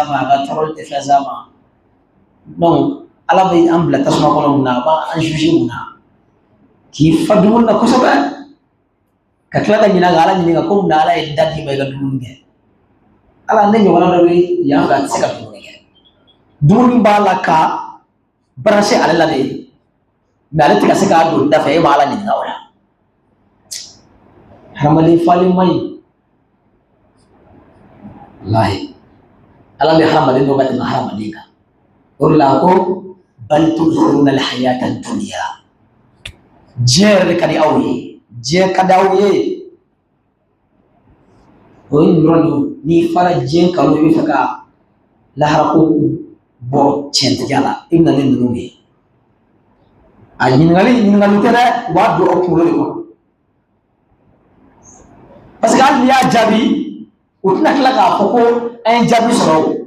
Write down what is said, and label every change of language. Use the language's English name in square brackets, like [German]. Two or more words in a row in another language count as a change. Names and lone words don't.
[Bambara] ma a ka tɔɔrɔli tɛ fɛn s'a ma donc ala bɛ an bila tasuma kɔnɔ mun na a b'an juger mun na k'i fa dumuni na kosɛbɛ ka tila ka ɲinɛ ka ala ɲininka ko mun na ala ye da d'i ma i ka dumuni kɛ ala ne ɲɔgɔnna dɔ bɛ yan fɛ a tɛ se ka dumuni kɛ dumuni b'a la ka branché ale la de mais ale tɛ ka se k'a don da fɛ e b'a ala ɲininka o la hadamaden falen man ɲi walahi ala bɛ hadamaden dɔ ka tɛmɛ hadamaden kan o de la ko [Arabic] بل تؤثرون الحياة الدنيا [Bambara] diɲɛ yɛrɛ de ka di aw ye diɲɛ ka di aw ye o ye dɔrɔn de n'i fara diɲɛ kanu i bɛ fɛ ka lahara ko bɔ tiɲɛtigiya la i bɛna ne ninnu de ye a ɲininkali tɛ dɛ u b'a don aw kunkolo de kɔnɔ [French] parce que [Bambara] hali n'i y'a jaabi u tɛna tila k'a fɔ ko an ye jaabi sɔrɔ